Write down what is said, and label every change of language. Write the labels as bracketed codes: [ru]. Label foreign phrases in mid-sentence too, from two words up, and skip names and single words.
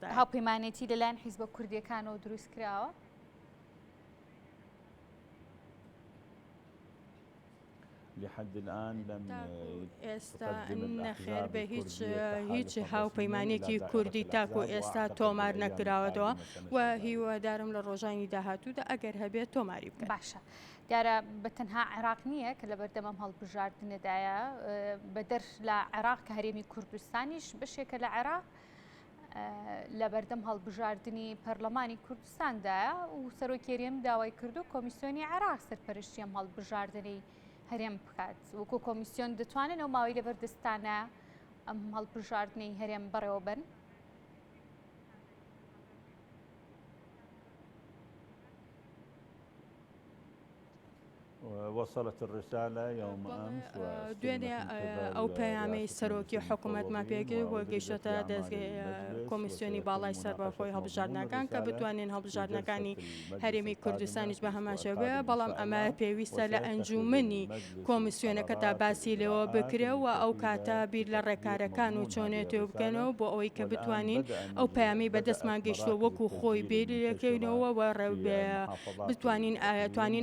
[ckb] هاوپەیمانێتی لەلایەن حیزبە کوردیەکانەوە دروست کراوە [ar] لحد الآن لم [ckb] ئێستا نەخێر بە هیچ هاوپەیمانێکی کوردی تاکو ئێستا تۆمار نەکراوەتەوە و هیوادارم لە ڕۆژانی داهاتوودا ئەگەر هەبێت تۆماری بکە باشە دیارە بە تەنها عێراق نییە کە لە بەردەمەم هەڵبژاردنەدایە بە دەر لە عێراق کە هەرێمی کوردستانیش بەشێکە لە عێراق لە بەردەم هەڵبژاردننی پەرلەمانی کوردستاندایە و سەرۆکێریم داوای کردو کۆمیسیۆنی عێراق سەرپەرشتیم هەڵبژاردنەی هەرێم بکات وەکو کۆمیسیۆن دەتوانن ئەو ماوەی لە بەردەستانە ئەم هەڵبژاردنەی هەرێم بەڕێوە بن [ar] وصلت الرسالة يوم أمس [ckb] دوێنێ ئەو پەیامەی سەرۆکی حکوومەتمان پێگەی بۆ گەیشتە کۆمیسیۆنی باڵای سەربەخۆی هەڵبژاردنەکان کە بتوانین هەڵبژاردنەکانی هەرێمی کوردستانیش بە هەماشەوێ بەڵام ئەمە پێویستە لە ئەنجومنی کۆمیسیۆنەکە تا باسی لەوە بکرێەوە ئەو کاتە بیر لە ڕێکارەکان و چۆنێتەوە بکەنەوە بۆ ئەوەی کە بتوانین ئەو پەیامی بەدەستمان گەیشتوە وەکو خۆی بیرەکەینەوە بتوانین